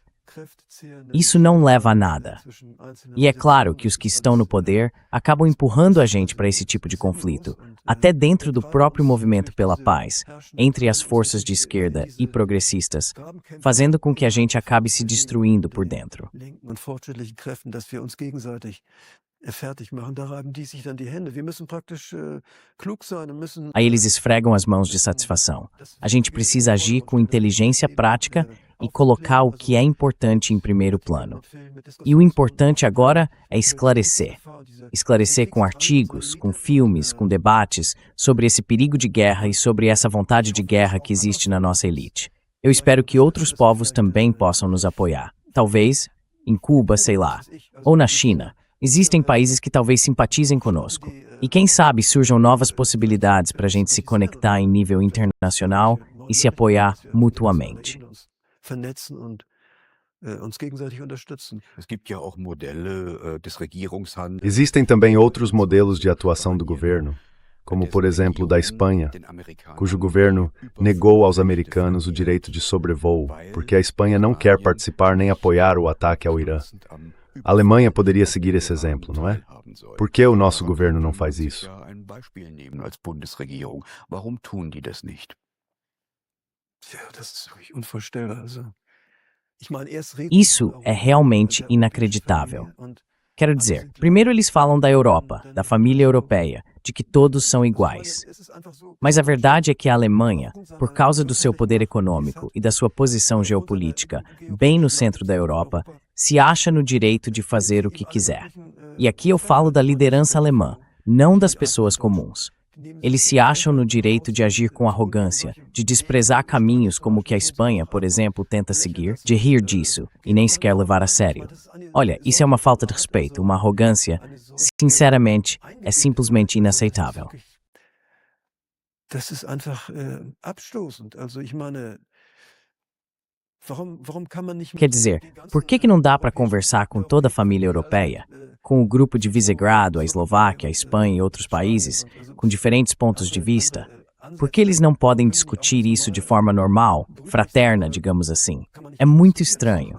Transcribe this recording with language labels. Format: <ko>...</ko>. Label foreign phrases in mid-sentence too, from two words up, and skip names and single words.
<pt>Isso não leva a nada. E é claro que os que estão no poder acabam empurrando a gente para esse tipo de conflito, até dentro do próprio movimento pela paz, entre as forças de esquerda e progressistas, fazendo com que a gente acabe se destruindo por dentro.</pt> <de>fertig machen. Da reiben die sich dann die Hände. Wir müssen praktisch klug sein und müssen.</de> <pt>Aí eles esfregam as mãos de satisfação. A gente precisa agir com inteligência prática e colocar o que é importante em primeiro plano. E o importante agora é esclarecer. Esclarecer com artigos, com filmes, com debates sobre esse perigo de guerra e sobre essa vontade de guerra que existe na nossa elite. Eu espero que outros povos também possam nos apoiar. Talvez em Cuba, sei lá, ou na China. Existem países que talvez simpatizem conosco. E quem sabe surjam novas possibilidades para a gente se conectar em nível internacional e se apoiar mutuamente.</pt> <de>Vernetzen und uns gegenseitig unterstützen. Es gibt ja auch Modelle des Regierungshandels.</de> <pt>Existem também outros modelos de atuação do governo, como por exemplo da Espanha, cujo governo negou aos americanos o direito de sobrevoo, porque a Espanha não quer participar nem apoiar o ataque ao Irã. A Alemanha poderia seguir esse exemplo, não é? Por que o nosso governo não faz isso?</pt> <de>Warum tun die das nicht? Ja, das ist wirklich unvorstellbar. Also, ich meine, erst reden</de> <pt>Isso é realmente inacreditável. Quero dizer, primeiro eles falam da Europa, da família europeia, de que todos são iguais. Mas a verdade é que a Alemanha, por causa do seu poder econômico e da sua posição geopolítica bem no centro da Europa, se acha no direito de fazer o que quiser. E aqui eu falo da liderança alemã, não das pessoas comuns. Eles se acham no direito de agir com arrogância, de desprezar caminhos como o que a Espanha, por exemplo, tenta seguir, de rir disso e nem sequer levar a sério. Olha, isso é uma falta de respeito, uma arrogância, sinceramente, é simplesmente inaceitável.</pt> <de>Das ist einfach abstoßend. Also ich meine, warum kann man nicht</de> <pt>Quer dizer, por que não dá para conversar com toda a família europeia, com o grupo de Visegrado, a Eslováquia, a Espanha e outros países, com diferentes pontos de vista? Por que eles não podem discutir isso de forma normal, fraterna, digamos assim? É muito estranho.</pt>